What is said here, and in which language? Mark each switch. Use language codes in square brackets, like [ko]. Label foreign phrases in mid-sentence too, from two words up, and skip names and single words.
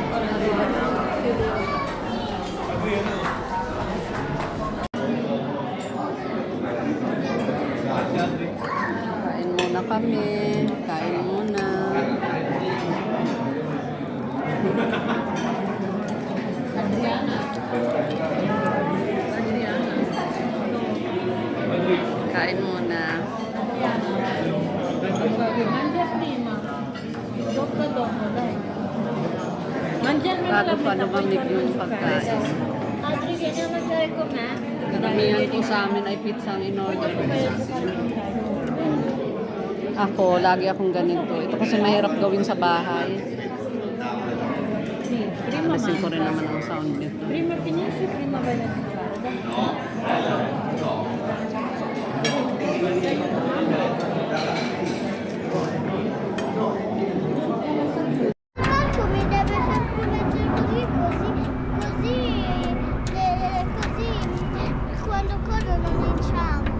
[tl] Kain muna kami. Kain muna. Kain muna. [it] Mangia prima. Dopo, dai. Mangiare [tl] Bago pa lumamig yung pagkain. [it] Adri, vieni a mangiare con me. [tl] Karamihan po sa amin ay pizza ang in-order. Ako, lagi akong ganito. Ito kasi mahirap gawin sa bahay. [it] Prima [tl] Alisin ko rin naman ang sound nito. [it] Prima finisci, prima vai a mangiare. Marco mi deve sempre mettere così, così quando corro non inciampo.